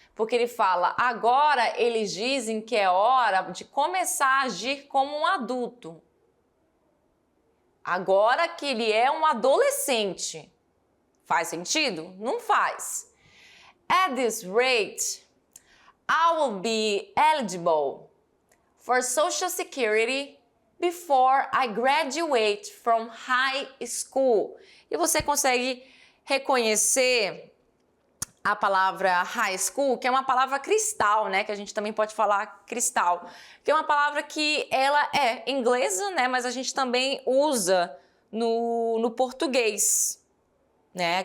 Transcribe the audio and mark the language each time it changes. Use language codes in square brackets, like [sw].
[pt] Porque ele fala, agora eles dizem que é hora de começar a agir como um adulto. Agora que ele é um adolescente. Faz sentido? Não faz. [en] At this rate, I will be eligible for Social Security before I graduate from high school. [pt] E você consegue reconhecer a palavra high school, que é uma palavra cristal, né? Que a gente também pode falar cristal. Que é uma palavra que ela é inglesa, né? Mas a gente também usa no português, né?